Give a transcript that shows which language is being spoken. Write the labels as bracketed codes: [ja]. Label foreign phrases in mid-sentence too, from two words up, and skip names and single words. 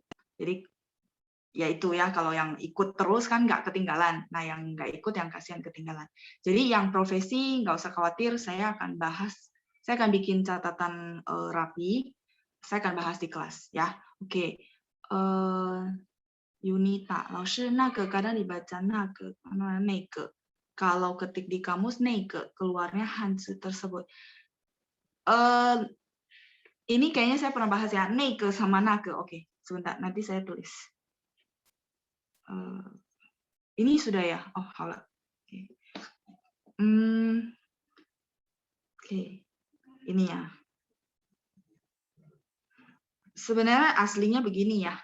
[id] Jadi ya itu ya, kalau yang ikut terus kan nggak ketinggalan. Nah yang nggak ikut yang kasihan ketinggalan. Jadi yang profesi nggak usah khawatir, saya akan bahas, saya akan bikin catatan rapi, saya akan bahas di kelas ya. Oke. Yunita, [zh] 老师那个 [id] kadang dibaca 那个 kalau ketik di kamus 那个 keluarnya hanzi tersebut. Ini kayaknya saya pernah bahas ya, 那个 sama 那个. Oke, sebentar, nanti saya tulis. Ini sudah ya? Oh, halo. Oke. Ini ya. Sebenarnya aslinya begini ya.